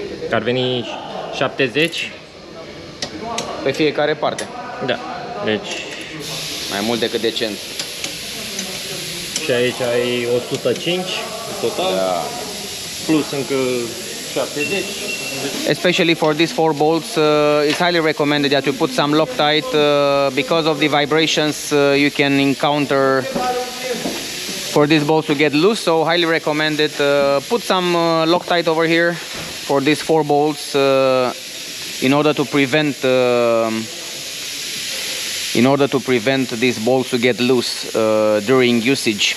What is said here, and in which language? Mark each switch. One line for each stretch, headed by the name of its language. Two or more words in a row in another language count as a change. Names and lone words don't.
Romanian: că ar veni 70. Pe fiecare parte. Da, deci Mai mult decât decent. și aici ai 105 total, plus încă 70.
English: Especially for these 4 bolts, it's highly recommended that you put some Loctite because of the vibrations you can encounter for these bolts to get loose. So highly recommended. Put some Loctite over here for these 4 bolts in order to prevent these bolts to get loose during usage.